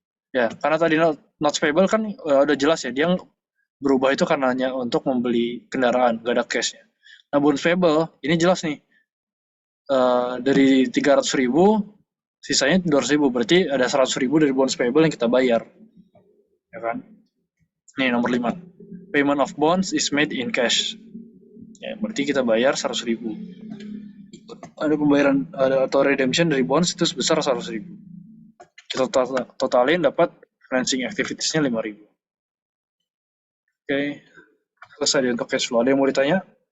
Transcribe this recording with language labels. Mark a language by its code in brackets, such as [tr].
[id] Ya, karena tadi notes payable kan udah jelas ya, dia berubah itu karena hanya untuk membeli kendaraan, nggak ada cash-nya. Nah, bonds payable ini jelas nih, dari 300.000 sisanya 200.000, berarti ada 100.000 dari bonds payable yang kita bayar, ya kan? Nih nomor 5, [en] payment of bonds is made in cash. [id] Ya, berarti kita bayar 100.000. Ada pembayaran atau redemption dari bonds itu sebesar 100.000. Kita totalin dapat financing activities-nya 5.000. Oke, selesai untuk cash flow. Ada yang mau ditanya?